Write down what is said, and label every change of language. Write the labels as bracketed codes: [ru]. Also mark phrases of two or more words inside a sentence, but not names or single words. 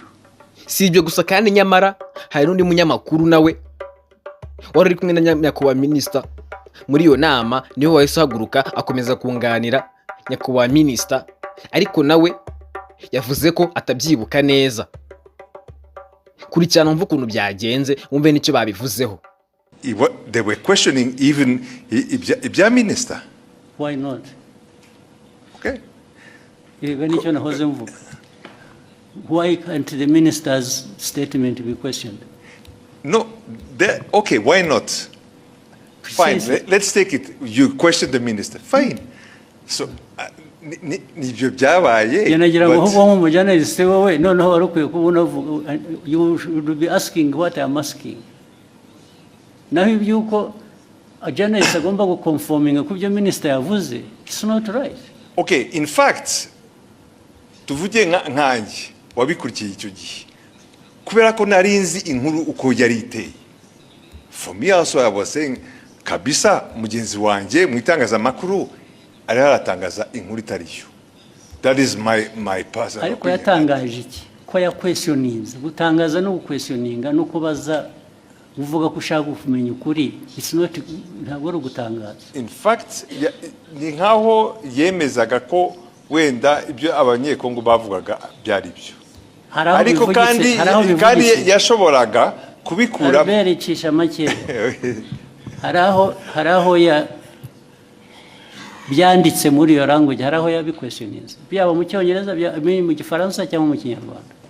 [rw] si ibyo gusa kandi nyamara hari n'undi munyamakuru nawe wari uri kumwe na nyakubahwa minisita muri iyo nama niho wahise uhaguruka akomeza kunganira nyakubahwa minisita ariko nawe yavuze ko atabyibuka neza kurikirana wumva ukuntu byagenze wumve n'icyo babivuzeho [en] they were questioning even [rw] ibya minisita [en] why not [rw] yego nicyo nahoze mvuga [en] why can't the minister's statement be questioned no why not fine let's take it you question the minister fine so [rw] nibyo byabaye yanagira ngo ho nk'umujournalist wowe noneho wari ukwiye kubona [en] you should be asking what I am asking [rw] naho ibyuko [en] a journalist [rw] agomba guconforminga ku byo minister yavuze [en] it's not right in fact [rw] tuvuge nkanjye wabikurikiye icyo gihe kubera ko nari nzi inkuru uko yari iteye [en] for me also I was saying [rw] kabisa mugenzi wanjye mu itangazamakuru ari haratangaza inkuru itariyo [en] that is my personal [rw] ariko yatangaje iki ko ya questionings gutangaza no questioninga no kubaza uvuga ko ushaka kumenya ukuri [en] it's not [rw] ntabwo ari gutangaza [en] in fact [rw] ni nkaho yemezaga ko wenda ibyo abanyekongo bavugaga byari byo ariko kandi yashoboraga kubikura bericisha make haraho ya byanditse muri iyo language haraho ya questionings byaba mu cyongereza mu gifaransa cyangwa mu kinyarwanda